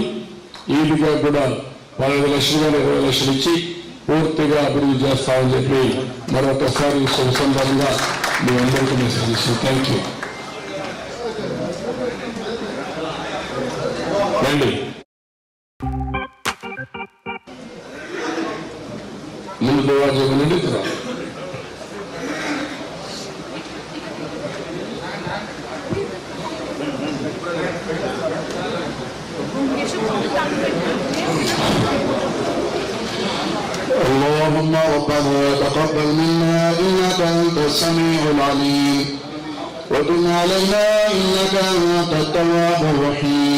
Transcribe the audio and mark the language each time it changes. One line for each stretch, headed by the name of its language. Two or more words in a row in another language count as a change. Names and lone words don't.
Telugu: ఈద్గా కూడా 15 లక్షలు కానీ 20 లక్షలు ఇచ్చి పూర్తిగా అభివృద్ధి చేస్తామని చెప్పి మరొకసారి శుభ సందర్భంగా మీ అందరికీ మెసేజ్ ఇస్తాను.
English: thank you.
Telugu: రండి, ముందు దువా చేయమనండి.
Arabic: اللهم ربنا تقبل منا إنك أنت السميع العليم وتب علينا إنك أنت التواب الرحيم.